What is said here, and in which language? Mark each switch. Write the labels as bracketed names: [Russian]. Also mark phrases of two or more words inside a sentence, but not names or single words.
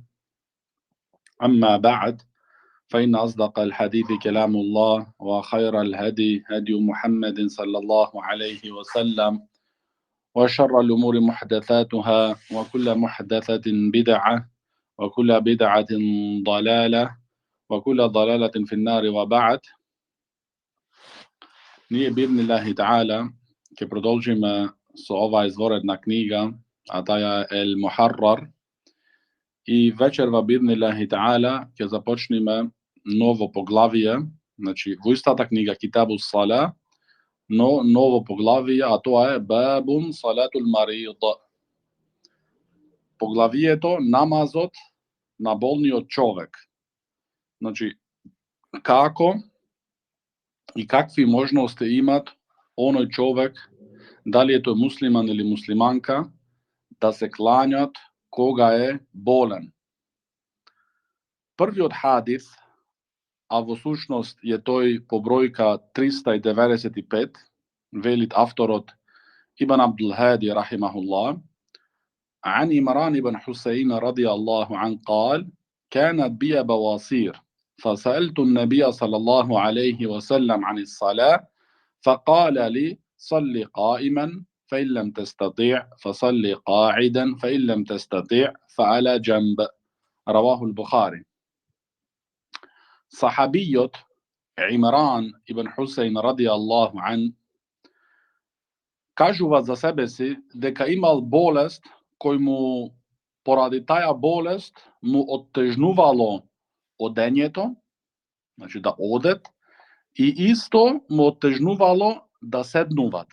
[Arabic] أما بعد، فإن أصدق الحديث كلام الله وخير الهدي هدي محمد صلى الله عليه وسلم وشر الأمور محدثاتها وكل محدثة بدعة وكل بدعة ضلالة وكل ضلالة في النار. [Macedonian] وبعد. Nije [Arabic] بإذن الله تعالى [Macedonian] che продолжим со ова изворедна книга, а таа е Ел Мухаррар. И вечерва [Arabic] بإذن الله تعالى [Macedonian] ќе започнеме ново поглавие, значи во истата книга [Arabic] كتاب الصلاة, [Macedonian] но ново поглавие, а тоа е [Arabic] باب صلاة المريض. [Macedonian] Поглавието намазот на болниот човек. Значи, како и какви можности имат оној човек, дали е тој муслиман или муслиманка, да се кланјат кога е болен. Првиот хадис, а во сушност е тој по бројка 395, велит авторот [Arabic] Ибн Абдул Хади рахимахуллах, عن عمران بن حسين رضي الله عنه قال: كانت بي بواصير فسألت النبي صلى الله عليه وسلم عن الصلاة فقال لي: صل قائما فإن لم تستطيع فصل قاعدا فإن لم تستطيع فعلى جنب. رواه البخاري. [Macedonian] صحابيот Имран ибн Хусейн [Arabic] رضي الله عنه [Macedonian] кажува за себе си дека имал болест кој му поради таја болест му оттежнувало одењето, значи да одет, и исто му оттежнувало да седнуват.